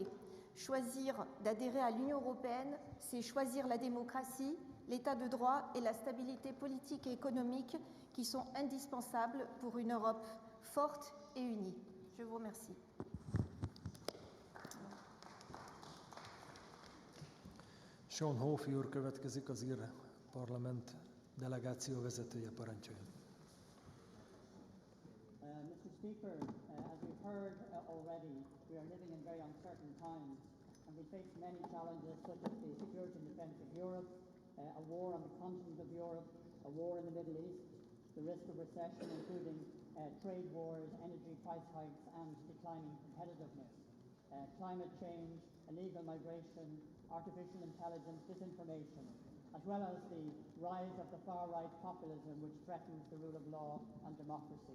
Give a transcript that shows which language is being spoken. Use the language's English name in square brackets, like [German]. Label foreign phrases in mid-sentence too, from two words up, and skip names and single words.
[French] Choisir d'adhérer à l'Union européenne, c'est choisir la démocratie, l'état de droit et la stabilité politique et économique qui sont indispensables pour une Europe forte et unie. Je vous remercie. [Hungarian] Sean Hófi úr következik, az ír parlament delegáció vezetője, parancsoljon. [English] Mr. Speaker, as we've heard already, we are living in very uncertain times, and we face many challenges such as the security and defence of Europe, a war on the continent of Europe, a war in the Middle East, the risk of recession, including trade wars, energy price hikes, and declining competitiveness, climate change, illegal migration, artificial intelligence, disinformation, as well as the rise of the far-right populism which threatens the rule of law and democracy.